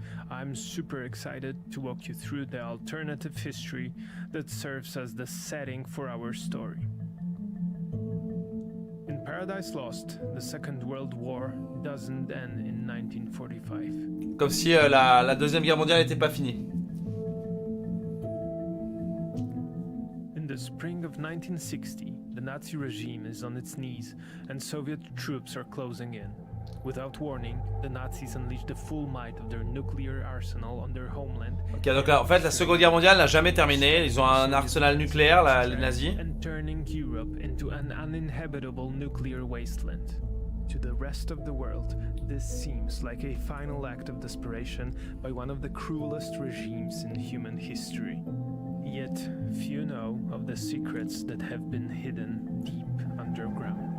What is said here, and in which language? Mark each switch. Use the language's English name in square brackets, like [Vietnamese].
[English] I'm super excited to walk you through the alternative history that serves as the setting for our story. In Paradise Lost, the Second World War doesn't end in 1945. [French] Comme si la Deuxième Guerre mondiale n'était pas finie. [English] In the spring of 1960, the Nazi regime is on its knees and Soviet troops are closing in. Without warning, the Nazis unleash the full might of their nuclear arsenal on their homeland. [French] Ok, donc là, en fait, la Seconde Guerre mondiale n'a jamais terminé. Ils ont un arsenal nucléaire, les nazis. [English] And turning Europe into an uninhabitable nuclear wasteland. To the rest of the world, this seems like a final act of desperation by one of the cruelest regimes in human history. Yet, few know of the secrets that have been hidden deep underground.